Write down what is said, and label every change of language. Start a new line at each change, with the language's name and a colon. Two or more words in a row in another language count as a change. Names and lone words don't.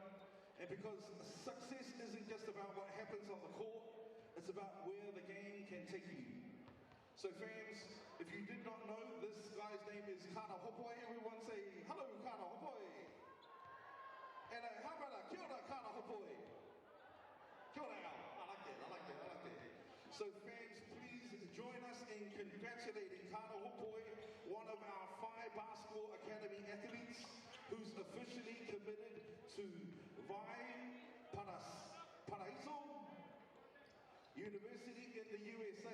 English: And because success isn't just about what happens on the court, it's about where the game can take you. So fans, if you did not know, this guy's name is Kāna Hopoi. Everyone say, hello, Kāna Hopoi. And how about a
Māori: kia ora,
English: Kāna Hopoi?
Māori: Kia ora,
English: I like that. So fans, please join us in congratulating Kāna Hopoi, one of our Whai Basketball Academy athletes who's officially committed to Valparaiso University in the USA.